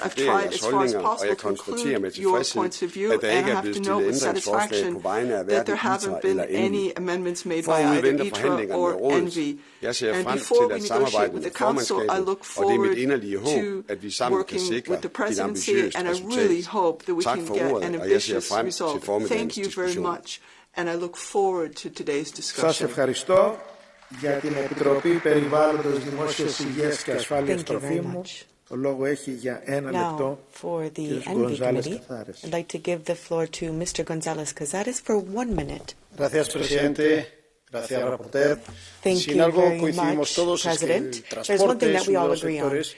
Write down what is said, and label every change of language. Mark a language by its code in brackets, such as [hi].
[en] I've tried as far as possible to include your points of view, and I have to note with satisfaction that there haven't been any amendments made by either ITRA or ENVI. And before we negotiate with the Council, I look forward to working with the Presidency, and I really hope that we can get an ambitious result. Thank you very much. And I look forward to today's discussion. [el] Σας ευχαριστώ για την Επιτροπή Περιβάλλοντος, Δημόσιας Υγείας και Ασφάλειας Τροφίμων. Το λόγο έχει για 1 λεπτό [en] for the ENVI Committee. I'd like to give the floor to Mr. González Cazares for 1 minute. [es] Gracias, presidente. Gracias, rapporteur. [en] Thank you very much, President. There's one thing that we all agree on.